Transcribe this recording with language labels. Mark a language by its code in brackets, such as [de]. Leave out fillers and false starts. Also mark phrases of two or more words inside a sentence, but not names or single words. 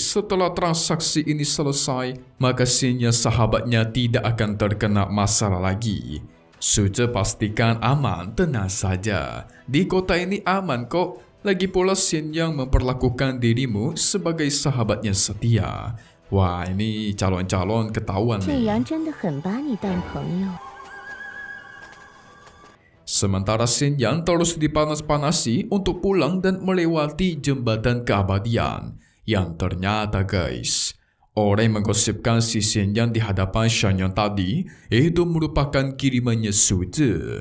[id] Setelah transaksi ini selesai, maka Xianyang sahabatnya tidak akan terkena masalah lagi. Su Zhe pastikan aman, tenang saja. Di kota ini aman kok. Lagi pula Xianyang memperlakukan dirimu sebagai sahabatnya setia. Wah, ini calon-calon ketahuan [zh] 这 [id] nih. [zh] 阳真的很把你当朋友。 [id] Sementara Xianyang terus dipanas-panasi untuk pulang dan melewati jembatan keabadian. Yang ternyata, guys, orang yang menggosipkan si Xianyang di hadapan Shan Yuan tadi itu merupakan kirimannya Su Zhe.